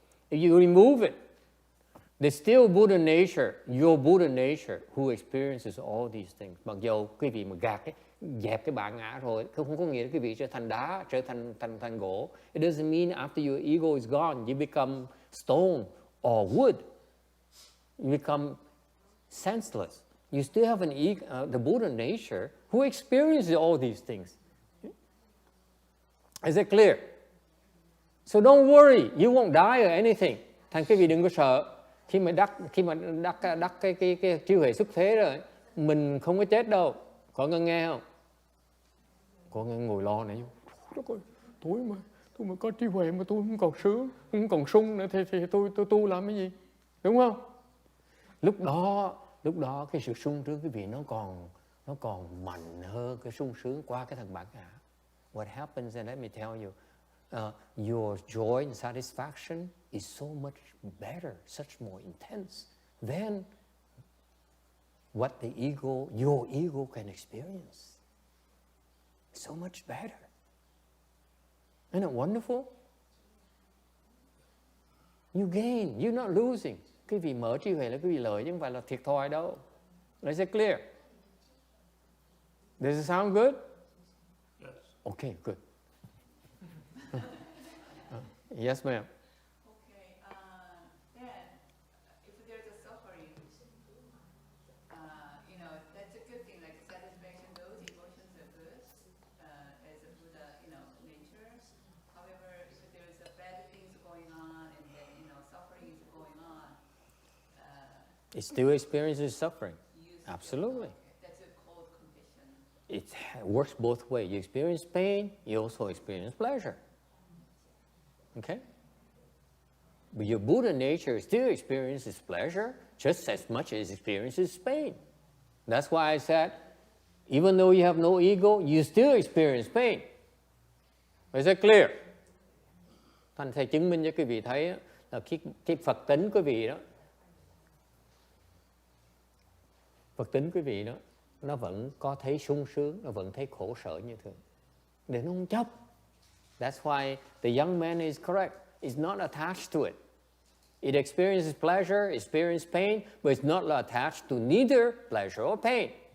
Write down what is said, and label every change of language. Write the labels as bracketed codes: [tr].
[en] If you remove it, there's still Buddha nature, your Buddha nature, who experiences all these things. [vi] Mặc dù quý vị mà dẹp cái bản ngã rồi, không có nghĩa là quý vị trở thành đá, trở thành gỗ. [en] It doesn't mean after your ego is gone, you become stone or wood. You become senseless. You still have the Buddha nature who experiences all these things. Is it clear? So don't worry, you won't die or anything. [vi] Thành quý vị đừng có sợ. Khi mà đắc cái trí huệ xuất thế rồi, mình không có chết đâu. Có nghe không? Có nghe ngồi lo này. Tôi mà có trí huệ mà tôi không còn sướng, không còn sung nữa thì tôi tu làm cái gì? Đúng không? Lúc đó cái sự sung sướng quý vị nó còn mạnh hơn cái sung sướng qua cái thằng bản ngã. [en] What happens, and let me tell you, your joy and satisfaction is so much better, such more intense than what your ego can experience. So much better. Isn't it wonderful? You gain, you're not losing. [vi] Cái vị mở trí huệ là cái vị lợi chứ không phải là thiệt thòi đâu. [en] Is it clear? Does it sound good? Yes. Okay, good. Yes, ma'am. Okay, then if there's a suffering, that's a good thing, like satisfaction, those emotions are good as a Buddha, nature. However, if there's a bad things going on and then, suffering is going on, It still experiences suffering. Absolutely. that's called condition. It works both ways. You experience pain, you also experience pleasure. Okay? But your Buddha nature still experiences pleasure just as much as it experiences pain. That's why I said, even though you have no ego, you still experience pain. Is that clear? [vi] Thành thầy chứng minh cho quý vị thấy là cái Phật tính quý vị đó, Phật tính quý vị đó nó vẫn có thấy sung sướng, nó vẫn thấy khổ sở như thường. Để nó không chấp. [en] That's why the young man is correct. It's not attached to it. It experiences pleasure, experiences pain, but it's not attached to neither pleasure or pain.